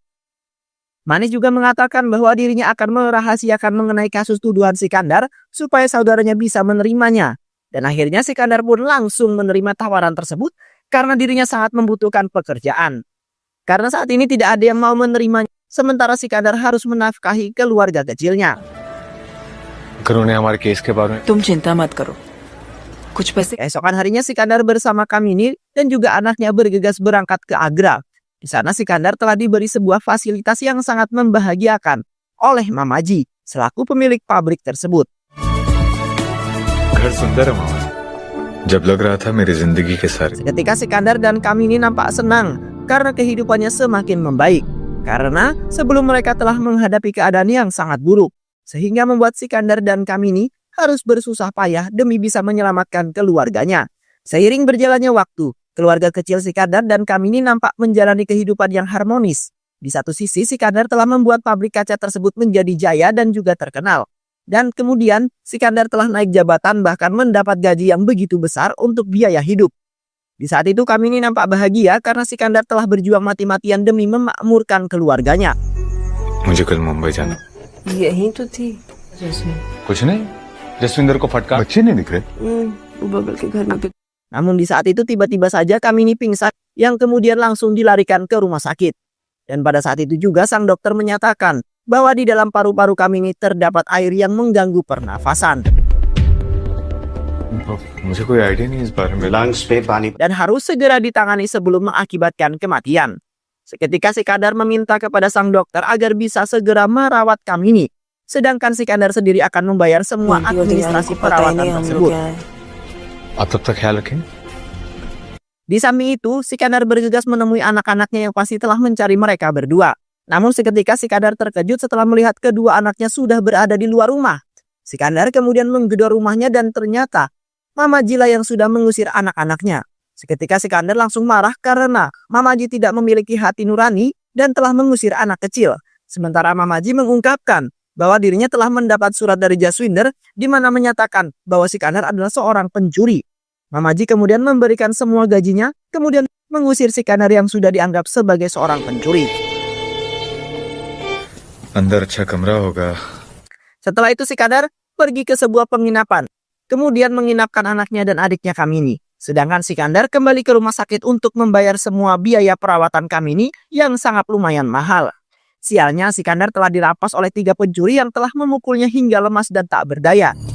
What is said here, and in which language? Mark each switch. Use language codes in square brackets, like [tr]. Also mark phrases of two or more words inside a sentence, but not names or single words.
[id] Manis juga mengatakan bahwa dirinya akan merahasiakan mengenai kasus tuduhan Sikandar supaya saudaranya bisa menerimanya. Dan akhirnya Sikandar pun langsung menerima tawaran tersebut karena dirinya sangat membutuhkan pekerjaan. Karena saat ini tidak ada yang mau menerimanya. Sementara Sikandar harus menafkahi keluarga kecilnya. [hi] तुम चिंता मत करो, कुछ पैसे। [id] Keesokan harinya Sikandar bersama Kamini dan juga anaknya bergegas berangkat ke Agra. Di sana Sikandar telah diberi sebuah fasilitas yang sangat membahagiakan oleh Mamaji selaku pemilik pabrik tersebut. [hi] घर सुंदर है मामा जब लग रहा था मेरी जिंदगी के सारे [id] Ketika Sikandar dan Kamini nampak senang karena kehidupannya semakin membaik. Karena sebelum mereka telah menghadapi keadaan yang sangat buruk, sehingga membuat Sikandar dan Kamini harus bersusah payah demi bisa menyelamatkan keluarganya. Seiring berjalannya waktu, keluarga kecil Sikandar dan Kamini nampak menjalani kehidupan yang harmonis. Di satu sisi Sikandar telah membuat pabrik kaca tersebut menjadi jaya dan juga terkenal. Dan kemudian Sikandar telah naik jabatan bahkan mendapat gaji yang begitu besar untuk biaya hidup. Di saat itu Kamini nampak bahagia karena Sikandar telah berjuang mati-matian demi memakmurkan keluarganya. [hi] मुझे कल मुंबई जाना। यही तो थी जैस्मिन। कुछ नहीं, जसविंदर को फटका। बच्चे नहीं दिख रहे। वो बगल के घर में [id] Namun di saat itu tiba-tiba saja Kamini pingsan yang kemudian langsung dilarikan ke rumah sakit. Dan pada saat itu juga sang dokter menyatakan bahwa di dalam paru-paru Kamini terdapat air yang mengganggu pernafasan. [hi] मुझे कोई आइडिया नहीं इस बारे में। लंग्स पे पानी [id] Dan harus segera ditangani sebelum mengakibatkan kematian. Seketika Sikandar meminta kepada sang dokter agar bisa segera merawat Kamini. Sedangkan Sikandar sendiri akan membayar semua administrasi perawatan tersebut. [hi] आप तब तक ख्याल रखें। [id] Di samping itu, Sikandar bergegas menemui anak-anaknya yang pasti telah mencari mereka berdua. Namun seketika Sikandar terkejut setelah melihat kedua anaknya sudah berada di luar rumah. Sikandar kemudian menggedor rumahnya dan ternyata Mama Jila yang sudah mengusir anak-anaknya. Seketika Sikandar langsung marah karena Mama Ji tidak memiliki hati nurani dan telah mengusir anak kecil. Sementara Mama Ji mengungkapkan bahwa dirinya telah mendapat surat dari Jaswinder di mana menyatakan bahwa Sikandar adalah seorang pencuri. Mama Ji kemudian memberikan semua gajinya, kemudian mengusir Sikandar yang sudah dianggap sebagai seorang pencuri. [hi] अंदर अच्छा कमरा होगा। [id] Setelah itu Sikandar pergi ke sebuah penginapan, kemudian menginapkan anaknya dan adiknya Kamini. Sedangkan Sikandar kembali ke rumah sakit untuk membayar semua biaya perawatan Kamini yang sangat lumayan mahal. Sialnya Sikandar telah dirampas oleh 3 pencuri yang telah memukulnya hingga lemas dan tak berdaya.